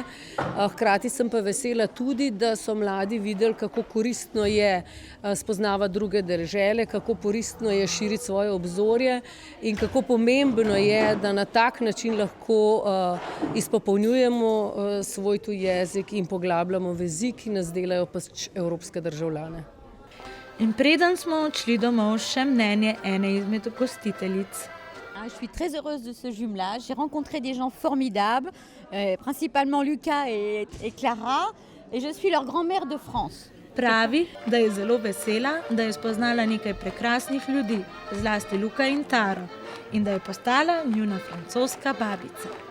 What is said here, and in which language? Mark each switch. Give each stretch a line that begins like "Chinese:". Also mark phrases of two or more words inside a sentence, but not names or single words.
Slovenian: Hkrati sem pa vesela tudi, da so mladi videli, kako koristno je spoznavati druge dežele, kako koristno je širiti svoje obzorje in kako pomembno je, da na tak način lahko izpopolnjujemo svoj tuj jezik in poglabljamo vezi, ki nas delajo pač evropske državljane. In preden smo odšli domov, še mnenje ene izmed gostiteljic.
French: Je suis très heureuse de ce jumelage. J'ai rencontré des gens formidables, principalement Lucas et Clara, et je suis leur grand-mère de France.
Slovenian: Pravi, da je zelo vesela, da je spoznala nekaj prekrasnih ljudi, zlasti Luka in Taro, in da je postala njuna francoska babica.